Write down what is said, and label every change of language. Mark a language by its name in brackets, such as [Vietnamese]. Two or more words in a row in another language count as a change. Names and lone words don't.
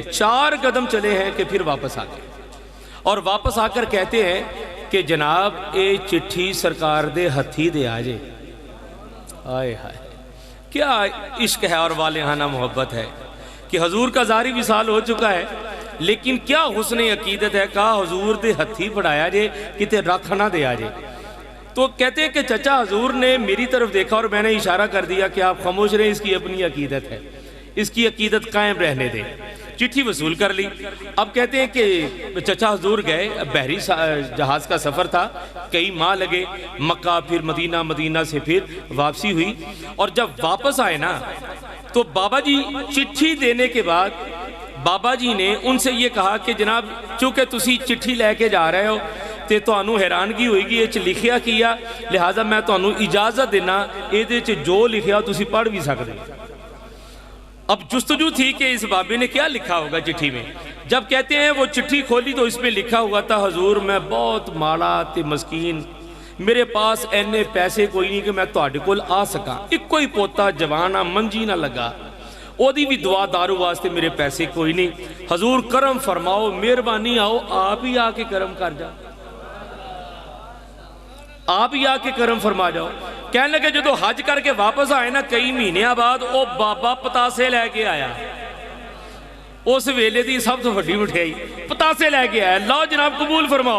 [Urdu] 4 قدم چلے ہیں کہ پھر واپس آ گئے اور واپس آ کر کہتے ہیں کہ جناب یہ چٹھی [Punjabi] سرکار دے ہتھی دے آجے. [Urdu] آئے ہائے کیا عشق ہے اور والہانہ محبت ہے کہ حضور کا ظاری وصال ہو چکا ہے، لیکن کیا حسن عقیدت ہے, [Punjabi] کہا حضور دے ہتھی پڑھایا جے کتے رکھ نہ دے آجے. [Urdu] तो تو کہتے ہیں کہ چچا حضور نے میری طرف دیکھا اور میں نے اشارہ کر دیا کہ آپ خاموش رہیں، اس کی اپنی عقیدت ہے، اس کی عقیدت قائم رہنے دیں۔ چٹھی وصول کر لی۔ اب کہتے ہیں کہ چچا حضور گئے، بحری جہاز کا سفر تھا، کئی ماہ لگے، مکہ پھر مدینہ، مدینہ سے پھر واپسی ہوئی، اور جب واپس آئے نا تو بابا جی چٹھی دینے کے بعد بابا جی نے ان سے یہ کہا کہ جناب چونکہ [Punjabi] تسی چٹھی لے کے جا رہے ہو تے تانوں حیرانگی ہوئے گی یہ لکھیا کیا، لہٰذا میں تانوں اجازت دینا یہ جو لکھیا تسی پڑھ بھی سکتے۔ [Urdu] اب جستجو تھی کہ اس بابے نے کیا لکھا ہوگا چٹھی میں۔ جب کہتے ہیں وہ چٹھی کھولی تو اس میں لکھا ہوا تھا، حضور میں بہت [Punjabi] ماڑا تے مسکین، [Urdu] میرے پاس اینے پیسے کوئی نہیں کہ میں [Punjabi] تہاڈے کول آ سکاں، ایک کوئی پوتا جوانا منجی نہ لگا، او دی بھی دعا دارو واسطے میرے پیسے کوئی نہیں، حضور کرم فرماؤ، مہربانی آؤ [Urdu] آپ ہی آ کے کرم کر جاؤ، آپ ہی آ کے کرم فرما جاؤ۔ [Punjabi] کہنے لگے جدو حج کر کے واپس آئے نا کئی مہینے بعد او بابا پتاسے لے کے آیا، اس ویلے دی سب تو بڑی مٹھائی پتاسے لے کے آیا، لاؤ جناب قبول فرماؤ۔